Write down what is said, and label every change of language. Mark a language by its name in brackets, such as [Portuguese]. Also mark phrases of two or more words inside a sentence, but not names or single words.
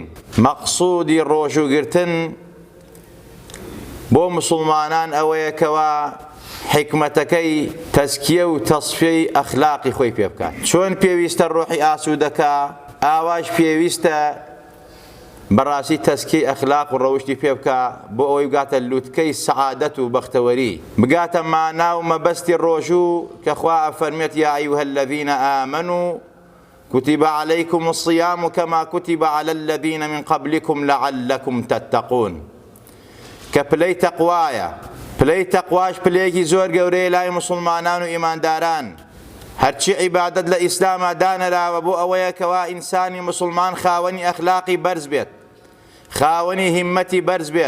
[Central Kurdish] مەقسوودی ڕۆژوگرتن بۆ مسلمانان ئەوەیە کەوا حکمەتەکەی تەزکیە و تەصفیەی ئەخلاقی خۆی پێ بکات. چۆن پێویستە ڕۆحی ئاسوودەکە، ئاواش پێویستە بەڕاستی تەزکیەی ئەخلاق و ڕەوشتی پێ بکە بۆ ئەوەی بگاتە لووتکەی سەعادەت و بەختەوەری، بگاتە مانا و مەبەستی ڕۆژوو کە خوا ئەفەرمێت [Arabic] یا ئەیها الذین آمنوا كتب عليكم الصيام كما كتب على الذين من قبلكم لعلكم تتقون. [Central Kurdish] کە پلەی تەقوایە، پلەی تەقواش پلەیەکی زۆر گەورەیە لای مسلمانان و ئیمانداران. هەرچی عیبادەت لە ئیسلامە دانەراوە بۆ ئەوەیە کەوا ئینسانی مسلمان خاوەنی ئەخلاقی بەرز بێت، خاوەنی هیممەتی بەرز بێت.